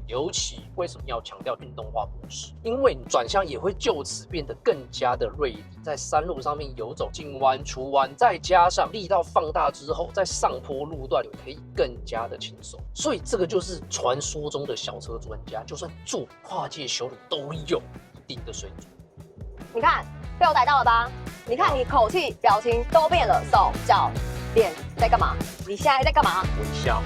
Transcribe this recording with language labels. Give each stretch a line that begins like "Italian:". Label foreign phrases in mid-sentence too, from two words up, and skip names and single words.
Chinese: 尤其為什麼要強調運動化模式？因為轉向也會就此變得更加的銳利，在山路上面游走、進彎、出彎，再加上力道放大之後，在上坡路段也可以更加的輕鬆。所以這個就是傳說中的小車專家，就算做跨界休旅都有一定的水準。你看被我逮到了吧？你看你口氣、表情都變了，手、腳、臉在幹嘛？你現在在幹嘛？微笑。